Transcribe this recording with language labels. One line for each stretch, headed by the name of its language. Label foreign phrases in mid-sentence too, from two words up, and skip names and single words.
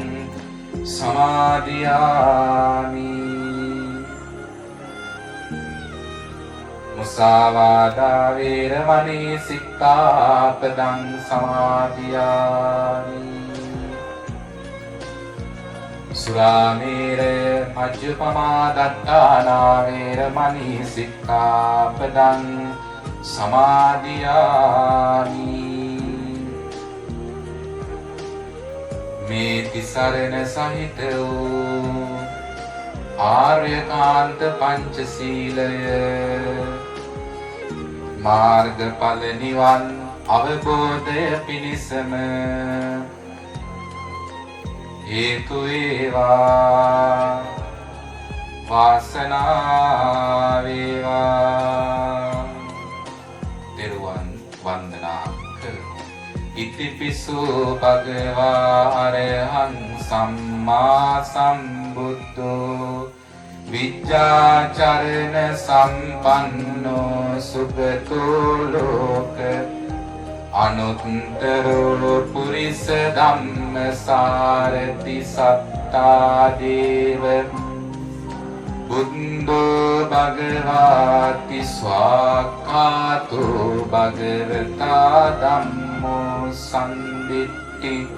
Pali: සමාදියාමි මුසාවාදා වේරමණී සික්ඛාපදං සමාදියාමි සුරාමේරය මජ්ජපමා දත්තානා වේරමණී සික්ඛාපදං
Sinhala: සමාදියාමි මේ තිසරණ සහිත වූ ආර්යකාන්ත පංචශීලය මාර්ගඵල නිවන් අවබෝධය පිණිසම හේතු වේවා වාසනාව වේවා තෙරුවන් වන්දනා කරමු
Pali: ඉතිපිසු භගවා අරහං සම්මා සම්බුද්ධෝ විද්‍යාචරණ සම්පන්නෝ සුගතෝ ලෝක අනුත්තරෝ පුරිස ධම්මසාරති සත්තා දේව බුද්ධෝ භගවාති ස්වාක්ඛාතෝ භගවතා ධම්මෝ සම්දිට්ඨි